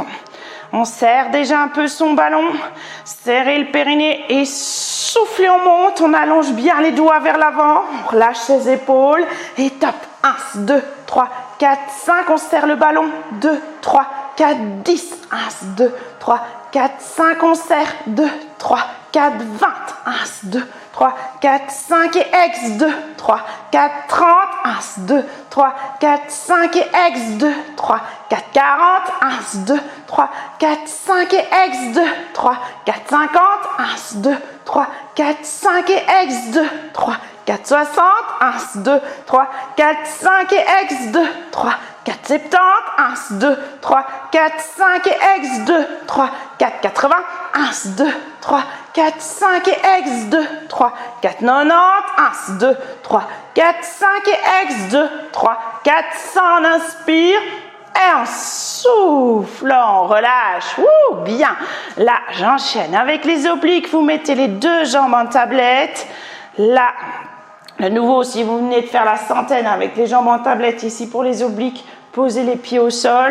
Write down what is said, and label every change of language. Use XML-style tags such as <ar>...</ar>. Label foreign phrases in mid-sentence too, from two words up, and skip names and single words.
<fr>On serre déjà un peu son ballon. Serrez le périnée et soufflez, on monte. On allonge bien les doigts vers l'avant. On relâche ses épaules. Et top. 1, 2, 3, 4, 5. On serre le ballon. 2, 3, 4, 10. 1, 2, 3, 4, 5. On serre. 2, 3, 4, 20. 1, 2, 3, 4, 5 et ex. 2, 3, 4, 30. 1, 2, 3, 4, 5 et ex. 2, 3, 4, 40. 1, 2, 3, 4, 5 et ex. 2, 3, 4, 50. 1, 2, 3, 4, 5 et ex. 2, 3, 4, 60. 1, 2, 3, 4, 5 et ex. 2, 3, 4, 70. 1, 2, 3, 4, 5 et ex. 2, 3, 4, 80. 1, 2, 3, 4, 5 et ex. 2, 3, 4, 90. 1, 2, 3, 4, 5 et ex. 2, 3, 4, 100. On inspire. Et on souffle, on relâche. Ouh, bien. Là, j'enchaîne. Avec les obliques, vous mettez les deux jambes en tablette. Là, de nouveau, si vous venez de faire la centaine avec les jambes en tablette ici pour les obliques, posez les pieds au sol.</fr>